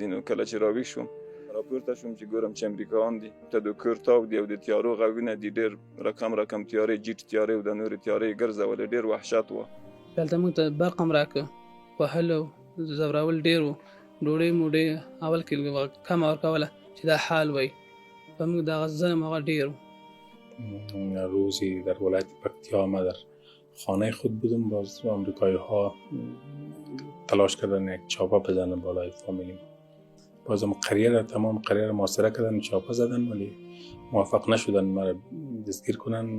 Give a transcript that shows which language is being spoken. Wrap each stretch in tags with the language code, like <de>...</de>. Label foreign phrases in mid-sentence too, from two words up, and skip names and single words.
<ps>نو کله چې راویښ شوم راپورته شوم چې ګورم چې امریکایان دي، ته د کور تاو دي او د تیارو غږونه دي، ډېر رقم تیارې، جیټ تیارې او د نورې تیارې ګرځولې. ډېر وحشت وه. دلته موږ ته برق هم راکړه، وهلو ځورول ډېر و. ډوډۍ موډۍ اول کې کمه ورکوله چې دا حال وی. و موږ دغه ظلم هغه ډېر و.</ps> <fa>روزی در ولایت پکتیا ما در خانه خود بودم، باز آمریکایی ها تلاش کردن یک چاپا بزنن بالای فامیلی ما. بازم تمام قریه محاصره کردن، چاپا زدن ولی موفق نشدن مرا دستگیر کنن.</fa>